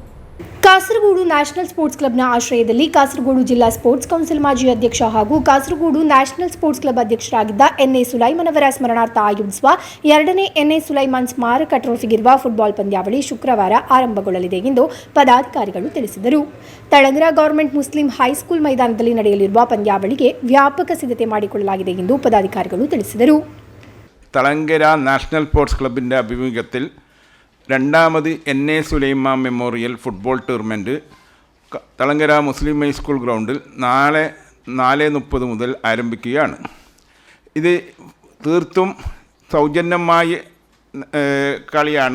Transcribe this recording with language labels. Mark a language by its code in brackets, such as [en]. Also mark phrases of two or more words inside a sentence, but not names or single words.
[kn] ಕಾಸರಗೋಡು ನ್ಯಾಷನಲ್ ಸ್ಪೋರ್ಟ್ಸ್ ಕ್ಲಬ್ನ ಆಶ್ರಯದಲ್ಲಿ ಕಾಸರಗೋಡು ಜಿಲ್ಲಾ ಸ್ಪೋರ್ಟ್ಸ್ ಕೌನ್ಸಿಲ್ ಮಾಜಿ ಅಧ್ಯಕ್ಷ ಹಾಗೂ ಕಾಸರಗೋಡು ನ್ಯಾಷನಲ್ ಸ್ಪೋರ್ಟ್ಸ್ ಕ್ಲಬ್ ಅಧ್ಯಕ್ಷರಾಗಿದ್ದ ಎನ್ಎ ಸುಲೈಮಾನ್ ಅವರ ಸ್ಮರಣಾರ್ಥ ಆಯೋಜಿಸುವ 2ನೇ ಎನ್ಎ ಸುಲೈಮಾನ್ ಸ್ಮಾರಕ ಟ್ರೋಫಿಗಿರುವ ಫುಟ್ಬಾಲ್ ಪಂದ್ಯಾವಳಿ ಶುಕ್ರವಾರ ಆರಂಭಗೊಳ್ಳಲಿದೆ ಎಂದು ಪದಾಧಿಕಾರಿಗಳು ತಿಳಿಸಿದರು. ತಳಂಗರ ಗವರ್ಮೆಂಟ್ ಮುಸ್ಲಿಂ ಹೈಸ್ಕೂಲ್ ಮೈದಾನದಲ್ಲಿ ನಡೆಯಲಿರುವ ಪಂದ್ಯಾವಳಿಗೆ ವ್ಯಾಪಕ ಸಿದ್ಧತೆ ಮಾಡಿಕೊಳ್ಳಲಾಗಿದೆ ಎಂದು ಪದಾಧಿಕಾರಿಗಳು ತಿಳಿಸಿದರು. [ml] തളങ്കര നാഷണൽ സ്പോർട്സ് ക്ലബിൻ്റെ ആഭിമുഖ്യത്തിൽ 2ാമത് എൻ.എ. സുലൈമാൻ മെമ്മോറിയൽ ഫുട്ബോൾ ടൂർണമെൻറ്റ് തളങ്കര മുസ്ലിം ഹൈസ്കൂൾ ഗ്രൗണ്ടിൽ നാളെ 4:30 മുതൽ ആരംഭിക്കുകയാണ്. ഇത് തീർത്തും സൗജന്യമായ കളിയാണ്.